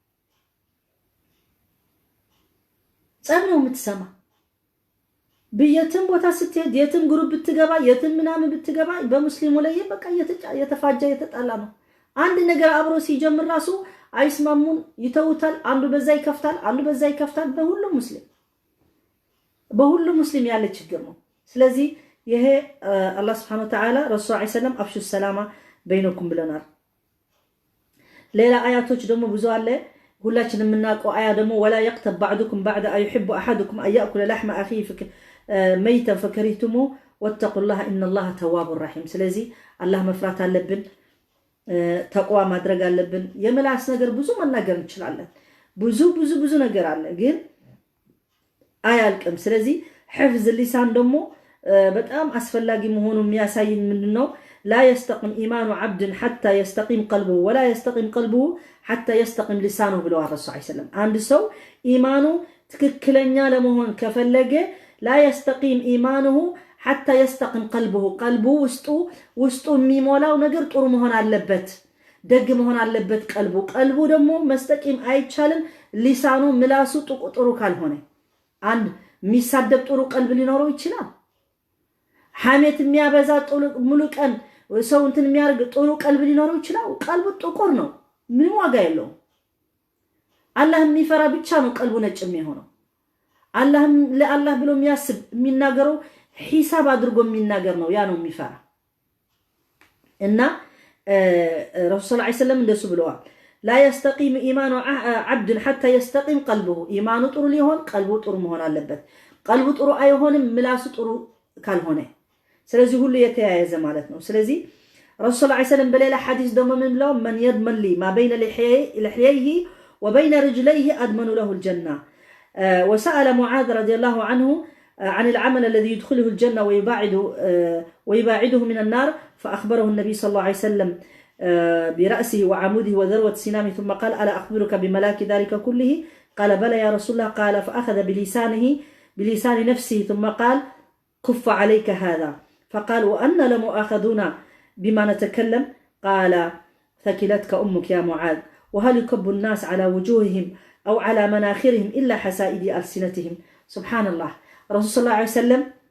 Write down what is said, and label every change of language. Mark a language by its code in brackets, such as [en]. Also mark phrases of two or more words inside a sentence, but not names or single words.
[am] ጸብ ነው የምትሰማ በየትም ቦታ ስትሄድ የትም ግሩፕ ብትገባ የትም ምናምን ብትገባ በሙስሊሙ ላይ በቃ የተፋጃ የተጣላ ነው አንድ ነገር አብሮ ሲጀምር ራሱ አይስማሙን ይተውታል አንዱ በዛ ይከፍታል በሁሉም ሙስሊም ያለ ችግር ነው ስለዚህ ይሄ አላህ [ar] سبحانه وتعالى [am] ረሱል [ar] صلى الله عليه وسلم أفشوا السلام بينكم [am] ብለናል ሌላ አያቶች ደግሞ ብዙ አለ ሁላችንም የምናውቀው አያ ደግሞ [ar] ولا يقتب بعضكم بعض ايحب احدكم ان ياكل لحم اخيه ميتا فكرهتموه واتقوا الله ان الله تواب رحيم [am] ስለዚህ አላህ መፍራት አለብን ተቋዋ ማድረግ አለብን የምላስ ነገር ብዙ መናገር እንችላለን ብዙ ነገር አለ ግን አያልቅም ስለዚህ [ar] حفظ اللسان [am] ደግሞ በጣም አስፈላጊ መሆኑን የሚያሳይን ምንድነው [ar] لا يستقيم ايمان عبد حتى يستقيم قلبه ولا يستقيم قلبه حتى يستقيم لسانه [am] ብለው ረሱል [ar] صلى الله عليه وسلم [am] አንድ ሰው ኢማኑ ትክክለኛ ለመሆን ከፈለገ [ar] لا يستقيم ايمانه حتى يستقيم قلبه [am] ውስጡ የሚሞላው ነገር ጥሩ መሆን አለበት ደግ መሆን አለበት ቀልቡ ደግሞ መስተቂም አይቻልም ሊሳኑ ምላሱ ጥሩ ካልሆነ አንድ የሚሳደብ ጥሩ ቀልብ ሊኖረው ይችላል ሐሜት የሚያበዛ ሙሉ ቀን ሰው እንትን የሚያርግ ጥሩ ቀልብ ሊኖረው ይችላል ቀልቡ ጥቁር ነው ምንም ዋጋ የለውም አላህ የሚፈራ ብቻ ነው ቀልቡ ነጭ የሚሆነው ለአላህ ብሎ የሚያስብ የሚናገረው ሂሳብ አድርጎ የሚናገር ነው ያ ነው የሚፈራ እና ረሱል [ar] صلى الله عليه وسلم [am] እንደሱ ብለዋል [ar] لا يستقيم ايمان عبد حتى يستقيم قلبه ايمانه [am] ጥሩ ሊሆን ቀልቡ ጥሩ መሆን አለበት ቀልቡ ጥሩ አይሆንም ምላሱ ጥሩ ካልሆነ ስለዚህ ሁሉ የተያያዘ ማለት ነው ስለዚህ [ar] رسول الله عليه وسلم بليلة حديث دم من لهم من يضمن لي ما بين لحييه وبين رجليه أضمن له الجنة وسأل معاذ رضي الله عنه عن العمل الذي يدخله الجنة ويباعده من النار فأخبره النبي صلى الله عليه وسلم برأسه وعموده وذروة سنامه ثم قال ألا أخبرك بملاك ذلك كله قال بلى يا رسول الله قال فأخذ بلسان نفسه ثم قال كف عليك هذا فقال وأنا لمؤاخذون بما نتكلم قال ثكلتك أمك يا معاذ وهل يكب الناس على وجوههم أو على مناخرهم إلا حسائد ألسنتهم سبحان الله رسول صلى الله عليه وسلم